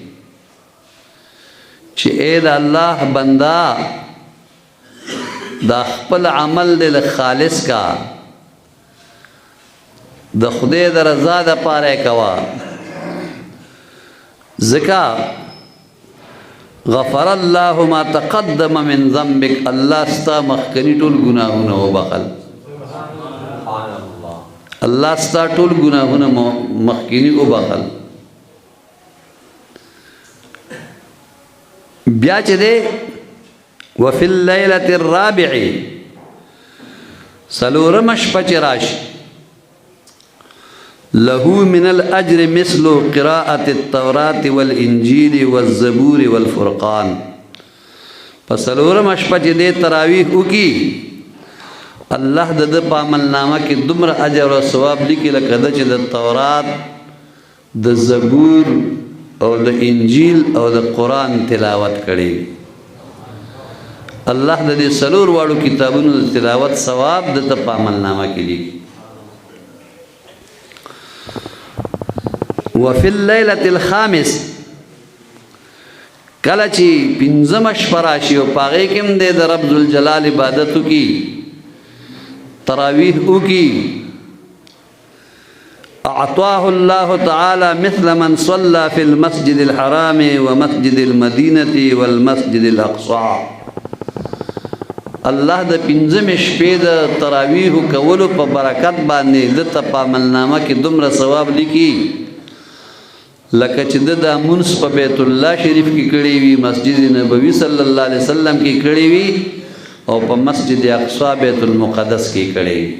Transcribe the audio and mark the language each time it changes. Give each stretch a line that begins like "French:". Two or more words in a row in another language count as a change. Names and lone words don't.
Pashto: چې اے د الله بندا دا خپل عمل دل خالص کا د خدای د رضا د پاره کوا ځکه
Arabic: غفر الله ما تقدم من ذنبک
Pashto: الله ستا مخکنی ټول ګناهونه وبخل الله ستا ټول ګناهونه مخکنی وبخل بیا چې ده
Arabic: وفي الليلة الرابع
Pashto: سلورم شپه چې راشي
Arabic: له من الأجر مثل قراءة التوراة والإنجيل والزبور والفرقان.
Pashto: فسلورم شپه چې دې تراویح وکي الله د په عمل نامه کې دومره اجر او ثواب لیکي لکه د چې د تورات د زبور او د انجیل او د قرآن تلاوت کړي. الله د دې سلور واړو کتابونو د تلاوت ثواب د په عمل نامه کې لیکي.
Arabic: وفي الليلة الخامس
Pashto: کله چې پنځم شپه راشي او پاغې کې هم د رب ذوالجلال عبادت وکي تراویح وکي
Arabic: اعطاه الله تعالى مثل من صلى في المسجد الحرام ومسجد المدينة والمسجد الأقصى.
Pashto: الله د پنځم شپې د تراویح کولو په برکت باندې د په عملنامه کې دومره ثواب لیکي لکه چې د مونږ په بیت الله شریف کې کړی وي، مسجد نبوي
Arabic: صلی الله علیه وسلم
Pashto: کې کړی وي او په مسجد اقصی بیت المقدس کې کړی.